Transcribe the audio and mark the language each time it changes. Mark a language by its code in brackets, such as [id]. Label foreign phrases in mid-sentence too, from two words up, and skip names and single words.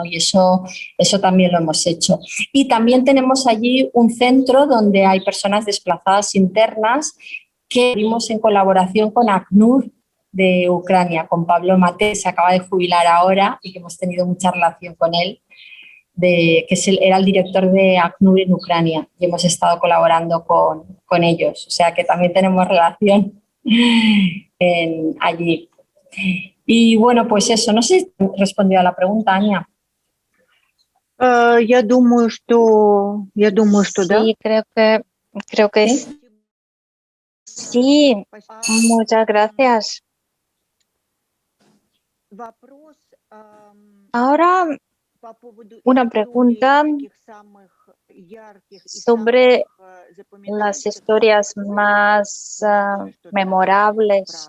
[es] Y eso también lo hemos hecho. Y también tenemos allí un centro donde hay personas desplazadas internas que abrimos en colaboración con ACNUR de Ucrania, con Pablo Mate, que se acaba de jubilar ahora y que hemos tenido mucha relación con él, era el director de ACNUR en Ucrania, y hemos estado colaborando con ellos. O sea que también tenemos relación allí. Y bueno, pues eso, no sé si respondió a la pregunta, Ania. [ru] Я думаю, что да. [es] Sí, creo que ¿Sí? sí. Muchas gracias. Ahora una pregunta sobre las historias más memorables.